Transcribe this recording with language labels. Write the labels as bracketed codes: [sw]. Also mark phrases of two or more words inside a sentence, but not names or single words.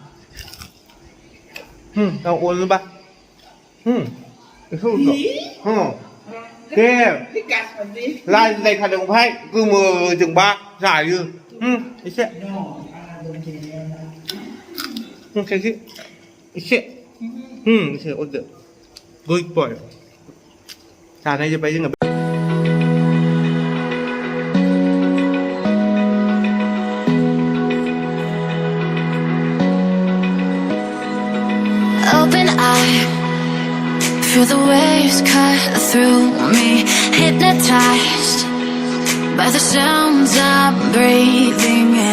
[brx] दाउ अनोबा बेखौ दे लायखादों ओमफ्राय गोमोजोंबा जायो एसे एसे अरदो गुड बय जानाय जोब्बाय जोङो [en] Open eye, feel the waves cut through me. Hypnotized by the sounds I'm breathing in.